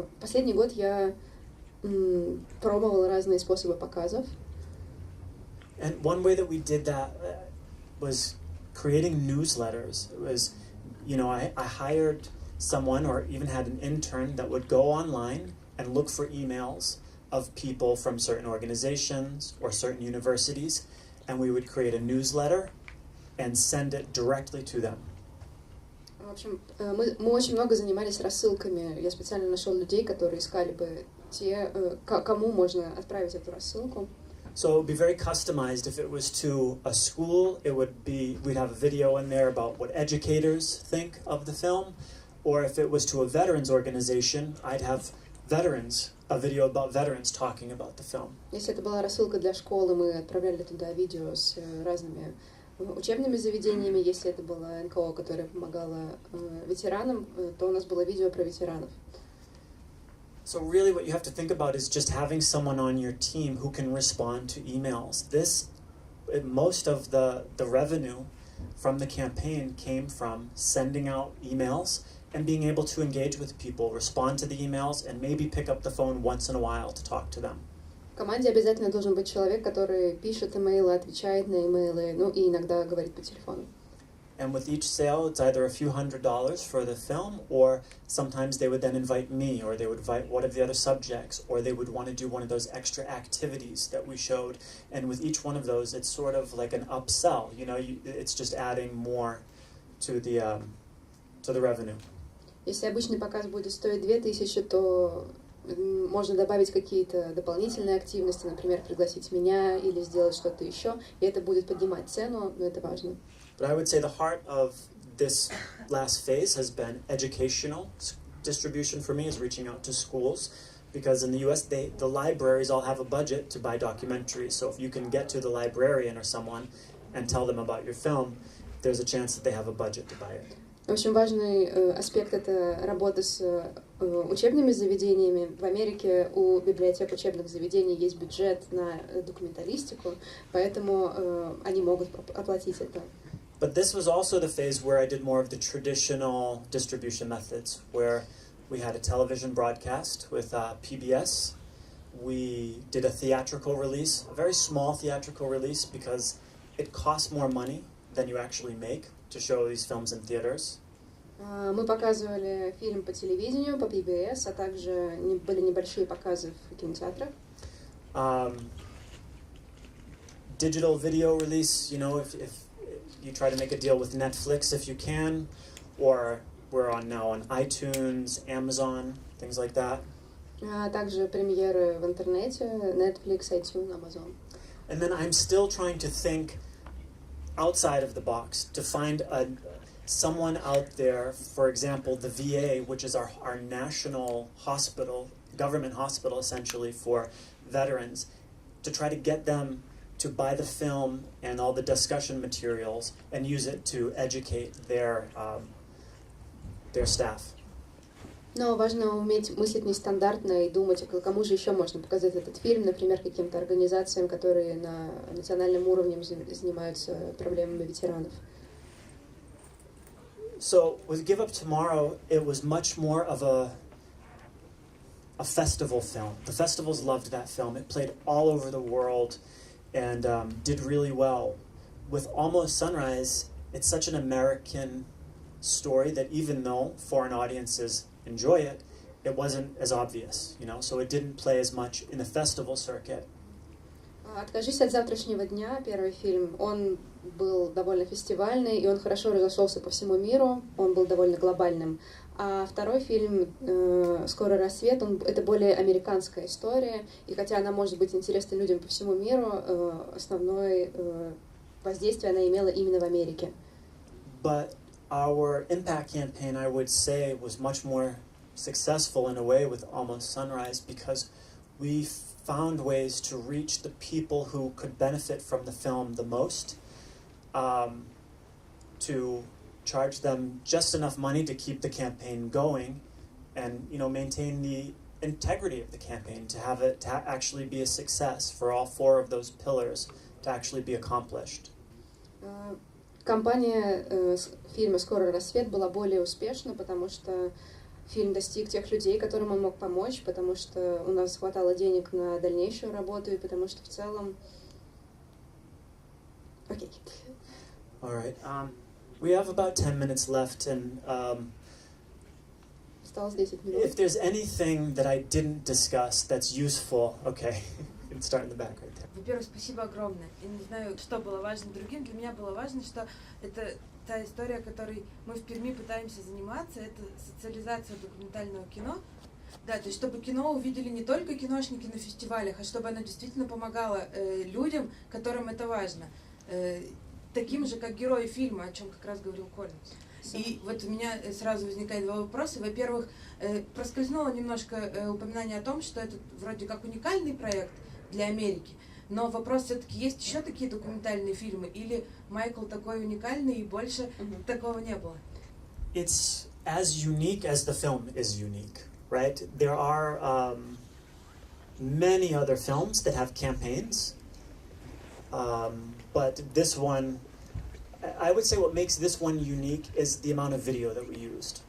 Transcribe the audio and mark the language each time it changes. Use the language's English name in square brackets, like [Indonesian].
[Russian] Последний год я пробовал разные способы показов. [English] And one way that we did that was creating newsletters. It was, you know, I hired someone or even had an intern that would go online and look for emails of people from certain organizations or certain universities, and we would create a newsletter and send it directly to them. [Russian] В общем, мы очень много занимались рассылками. Я специально нашел людей, которые искали бы кому можно отправить эту рассылку. [English] So it would be very customized. If it was to a school, we'd have a video in there about what educators think of the film. Or if it was to a veterans organization, I'd have a video about veterans talking about the film. [Russian] Если это была рассылка для школы, мы отправляли туда видео с разными учебными заведениями. Если это было НКО, которое помогало ветеранам, то у нас было видео про ветеранов. [English] So really what you have to think about is just having someone on your team who can respond to emails. Most of the revenue from the campaign came from sending out emails and being able to engage with people, respond to the emails, and maybe pick up the phone once in a while to talk to them. [Russian] В команде обязательно должен быть человек, который пишет имейлы, отвечает на имейлы, ну и иногда говорит по телефону. [English] And with each sale, it's either a few $100s for the film, or sometimes they would then invite me, or they would invite one of the other subjects, or they would want to do one of those extra activities that we showed. And with each one of those, it's sort of like an upsell. You know, it's just adding more to the revenue. [Russian] Если обычный показ будет стоить 2000, то можно добавить какие-то дополнительные активности, например, пригласить меня или сделать что-то еще, и это будет поднимать цену, но это важно. [English] But I would say the heart of this last phase has been educational distribution for me, is reaching out to schools, because in the US, the libraries all have a budget to buy documentaries. So if you can get to the librarian or someone and tell them about your film, there's a chance that they have a budget to buy it. [Russian] Очень важный аспект — это работа с учебными заведениями. В Америке у библиотек учебных заведений есть бюджет на документалистику, поэтому они могут оплатить это. [English] But this was also the phase where I did more of the traditional distribution methods, where we had a television broadcast with PBS. We did a theatrical release, a very small theatrical release, because it costs more money than you actually make to show these films in theaters. [Russian] Мы показывали фильм по телевидению, по PBS, а также были небольшие показы в кинотеатрах. [English] Digital video release, you know, if you try to make a deal with Netflix if you can, or we're now on iTunes, Amazon, things like that. [Russian] Также премьеры в интернете, Netflix, iTunes, Amazon. [English] And then I'm still trying to think outside of the box, to find someone out there, for example, the VA, which is our national hospital, government hospital essentially for veterans, to try to get them to buy the film and all the discussion materials and use it to educate their staff. [Russian] Но важно уметь мыслить нестандартно и думать, кому же еще можно показать этот фильм, например, каким-то организациям, которые на национальном уровне занимаются проблемами ветеранов. [English] So with Give Up Tomorrow, it was much more of a festival film. The festivals loved that film. It played all over the world and did really well. With Almost Sunrise, it's such an American story that even though foreign audiences enjoy it, it wasn't as obvious, you know, so it didn't play as much in the festival circuit. [Russian] «Откажись от завтрашнего дня», первый фильм, он был довольно фестивальный, и он хорошо разошелся по всему миру, он был довольно глобальным. А второй фильм «Скоро рассвет», это более американская история, и хотя она может быть интересна людям по всему миру, основное воздействие она имела именно в Америке. [English] But our impact campaign, I would say, was much more successful in a way with Almost Sunrise because we found ways to reach the people who could benefit from the film the most, to charge them just enough money to keep the campaign going and, you know, maintain the integrity of the campaign, to have it to actually be a success, for all four of those pillars to actually be accomplished. [Russian] Компания фильма «Скоро рассвет» была более успешна, потому что фильм достиг тех людей, которым он мог помочь, потому что у нас хватало денег на дальнейшую работу, и потому что в целом... Окей. [English] All right. We have about 10 minutes left, and [Russian] Осталось 10 минут. [English] if there's anything that I didn't discuss that's useful, okay, you can start in the back right there. [Russian] Во-первых, спасибо огромное. Я не знаю, что было важно другим. Для меня было важно, что это та история, которой мы в Перми пытаемся заниматься, это социализация документального кино. Да, то есть чтобы кино увидели не только киношники на фестивалях, а чтобы оно действительно помогало людям, которым это важно. Таким же, как герои фильма, о чем как раз говорил Коллинз. И вот у меня сразу возникает два вопроса. Во-первых, проскользнуло немножко упоминание о том, что это вроде как уникальный проект для Америки, но вопрос все-таки, есть еще такие документальные фильмы, или Майкл такой уникальный и больше такого не было? [English] It's as unique as the film is unique, right? There are many other films that have campaigns, but this one, I would say what makes this one unique is the amount of video that we used.